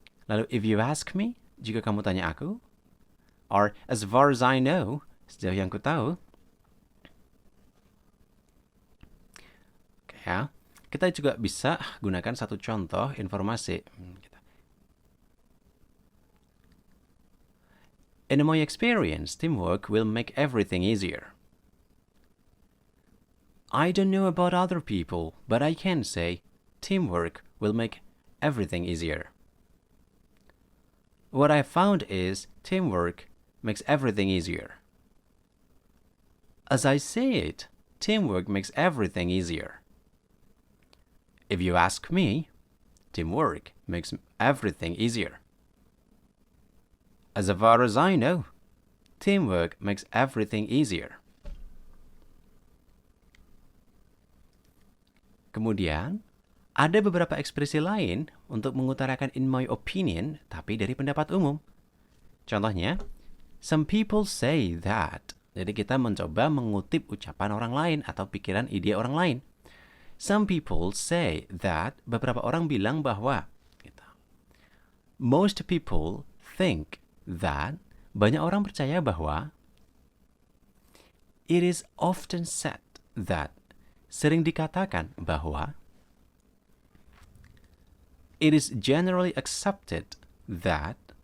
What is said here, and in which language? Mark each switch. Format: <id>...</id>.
<en>Lalu if you ask me,</en> <id>jika kamu tanya aku,</id> <en>or as far as I know,</en> <id>sejauh yang ku tahu. Oke ya. Kita juga bisa gunakan satu contoh informasi.</id> <en>In my experience, teamwork will make everything easier. I don't know about other people, but I can say teamwork will make everything easier. What I found is teamwork makes everything easier. As I say it, teamwork makes everything easier. If you ask me, teamwork makes everything easier. As far as I know, teamwork makes everything easier.</en> <id>Kemudian, ada beberapa ekspresi lain untuk mengutarakan</id> <en>in my opinion,</en> <id>tapi dari pendapat umum.</id> <en>Contohnya, some people say that.</en> <id>Jadi kita mencoba mengutip ucapan orang lain atau pikiran ide orang lain.</id> <en>Some people say that.</en> <id>Beberapa orang bilang bahwa. Gitu.</id> <en>Most people think that.</en> <id>Banyak orang percaya bahwa.</id> <en>It is often said that.</en> <id>Sering dikatakan bahwa.</id> <en>It is generally accepted that.</en>